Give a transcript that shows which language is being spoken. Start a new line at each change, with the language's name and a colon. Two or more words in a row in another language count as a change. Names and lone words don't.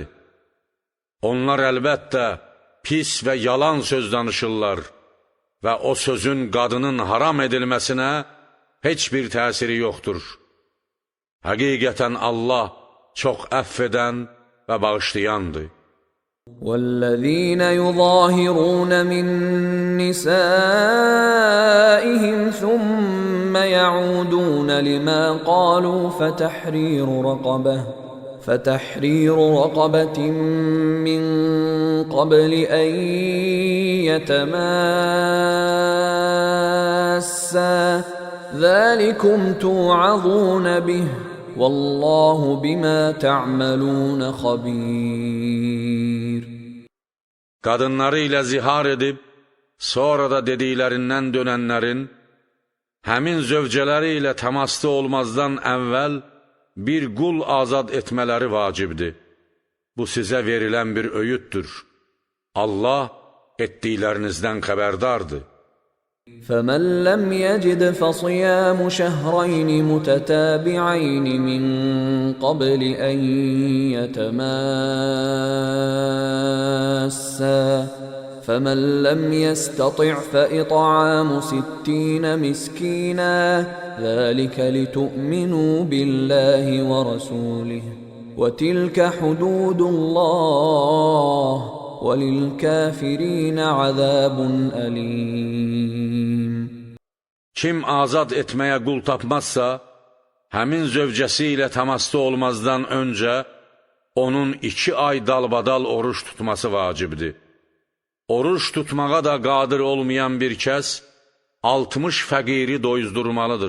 Azerbaijani: Onlar əlbəttə pis və yalan söz danışırlar və o sözün qadının haram edilməsinə heç bir təsiri yoxdur. Həqiqətən Allah çox əfv edən və bağışlayandır.
Arabic: وَالَّذِينَ يُظَاهِرُونَ مِن نِّسَائِهِمْ ثُمَّ يَعُودُونَ لِمَا قَالُوا فَتَحْرِيرُ رَقَبَةٍ مِّن قَبْلِ أَن يَتَمَاسَّا ذَلِكُمْ تُوعَظُونَ بِهِ وَاللّٰهُ بِمَا تَعْمَلُونَ خَبِيرٌ.
Azerbaijani: Qadınları ilə zihar edib, sonra da dediklərindən dönənlərin, həmin zövcələri ilə təmaslı olmazdan əvvəl bir qul azad etmələri vacibdir. Bu sizə verilən bir öyüddür. Allah etdiklərinizdən xəbərdardır.
Arabic: فَمَنْ لَمْ يَجِدْ فَصِيَامُ شَهْرَيْنِ مُتَتَابِعَيْنِ مِنْ قَبْلِ أَنْ يَتَمَاسَّا فَمَنْ لَمْ يَسْتَطِعْ فَإِطْعَامُ 60 مِسْكِينًا ذَلِكَ لِتُؤْمِنُوا بِاللَّهِ وَرَسُولِهِ وَتِلْكَ حُدُودُ اللَّهِ وَلِلْكَافِرِينَ عَذَابٌ أَلِيمٌ.
Azerbaijani: Kim azad etməyə qul tapmazsa, həmin zövcəsi ilə təmaslı olmazdan öncə onun 2 ay dalbadal oruç tutması vacibdir. Oruç tutmağa da qadir olmayan bir kəs 60 fəqiri doyuzdurmalıdır.